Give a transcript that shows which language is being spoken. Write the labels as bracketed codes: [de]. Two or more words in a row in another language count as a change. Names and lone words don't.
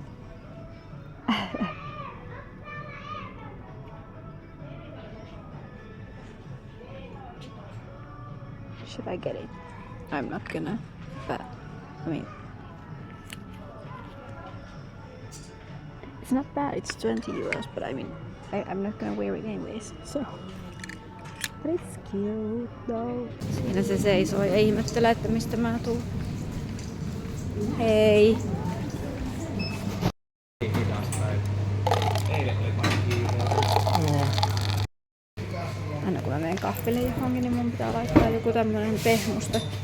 [en] Should I get it? I'm not gonna, but I mean, it's not bad, it's 20 euros, but I mean, I'm not gonna wear it anyways, so. But it's cute though. [fi] Siinä se seisoo ja ihmettelee, että mistä mä tuun. Hei! Aina kun mä menen kahville johonkin, niin mun pitää laittaa joku tämmönen pehmuste.